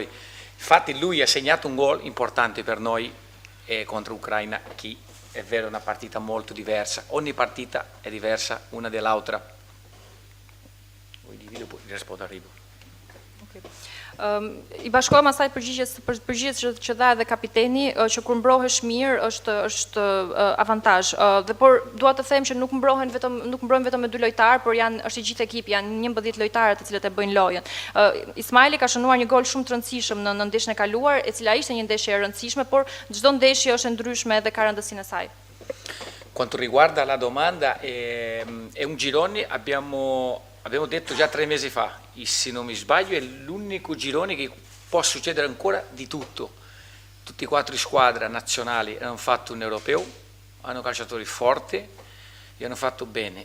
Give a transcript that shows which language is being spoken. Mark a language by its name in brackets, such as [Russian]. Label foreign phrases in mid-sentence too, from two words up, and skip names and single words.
[Italian] Infatti lui ha segnato un gol importante per noi contro l'Ucraina, che è vero, è una partita molto diversa, ogni partita è diversa una dall'altra. Vuoi divido, poi rispondo arrivo. [Albanian] I bashkohem asaj përgjigjes që dha edhe kapiteni, që kur mbrohesh mirë është avantazh. Dhe por dua të them që nuk mbrohen vetëm me dy lojtarë, por është i gjithë ekipi, janë 11 lojtarë të cilët e bëjnë lojën. Ismaili ka shënuar një gol shumë të rëndësishëm në ndeshjen e kaluar, e cila ishte një ndeshje e rëndësishme, por çdo ndeshje është e ndryshme dhe ka rëndësinë e saj. [Italian] Quanto riguarda la domanda, è un girone, abbiamo detto già 3 mesi fa, se non mi sbaglio è l'unico girone che può succedere ancora di tutto. Tutti e 4 squadre nazionali hanno fatto un europeo, hanno calciatori forti e hanno fatto bene.